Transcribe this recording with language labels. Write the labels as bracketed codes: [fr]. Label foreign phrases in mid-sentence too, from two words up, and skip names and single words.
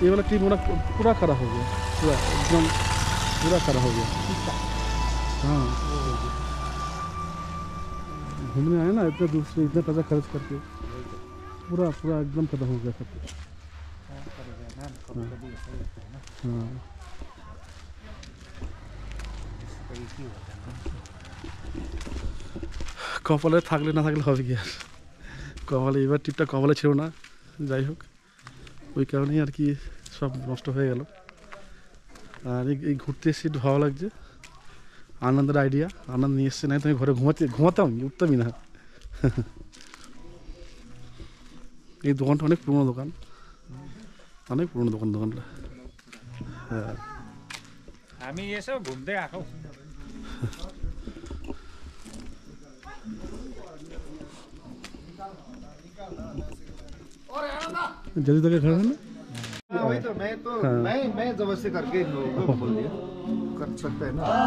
[hi] ये वाला टीम पूरा पूरा खड़ा हो गया, पूरा एकदम पूरा खड़ा हो गया। हाँ घूमने आए ना इतने दूर से, इतना पैसा खर्च करके, पूरा पूरा एकदम खत्म हो गया सब कुछ। [bn] हाँ কপালে থাকলে না থাকলে হবে কি আর, কপালে এবার ট্রিপটা কপালে ছিল না, যাই হোক ওই কারণেই আর কি সব নষ্ট হয়ে গেল। আর এই ঘুরতে এসে একটু ভালো লাগছে, আনন্দের আইডিয়া, আনন্দ নিয়ে এসছে, নাই তুমি ঘরে ঘুমাতাম উঠতামই না। এই দোকানটা অনেক পুরোনো দোকান, অনেক পুরোনো দোকানটা। হ্যাঁ [ne] हामी यसो घुम्दै आएको। [hi] जल्दी तक खड़ा है ना। वही तो मैं जबरदस्ती करके इन लोगों को बोल दिया कर सकते हैं ना।